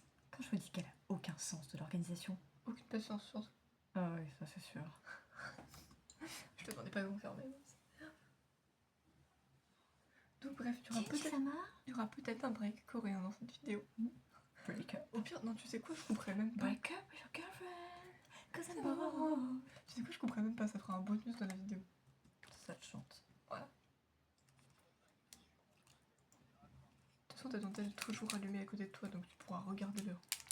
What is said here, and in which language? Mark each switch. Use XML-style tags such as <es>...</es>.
<fr>Quand je me dis qu'elle a aucun sens de l'organisation. Aucune patience sur toi. Ah oui, ça c'est sûr. Je te demandais pas de m'enfermer. Donc bref, il y aura peut-être un break coréen dans cette vidéo.</fr> <en>Break up.</en> <fr>Au pire, non, tu sais quoi, je couperai même pas.</fr> <en>Break up with your girlfriend, 'cause I'm bored.</en> <fr>Tu sais quoi, je couperai même pas, ça fera un bonus dans la vidéo. Ça te chante. Voilà. De toute façon, t'as ton tel toujours allumé à côté de toi, donc tu pourras regarder l'heure.</fr>